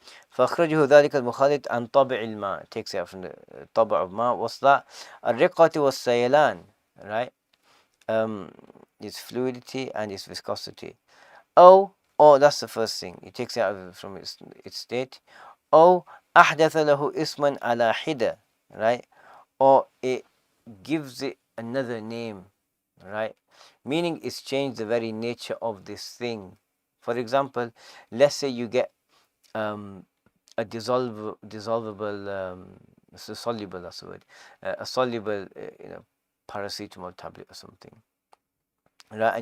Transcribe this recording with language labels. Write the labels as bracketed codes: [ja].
[ar] فأخرجه ذلك المخالط عن طبع الماء, [en] takes it out from the [ar] طبع of ما. [en] What's that? [ar] الرقة والسيلان, right? [en] Its fluidity and its viscosity. Oh, that's the first thing. It takes it out from its state. [ar] Oh, أحدث له اسما على حدة, right? [en] Or it gives it another name, right? Meaning it's changed the very nature of this thing. For example, let's say you get a dissolvable, soluble, that's the word, a soluble, paracetamol tablet or something, right?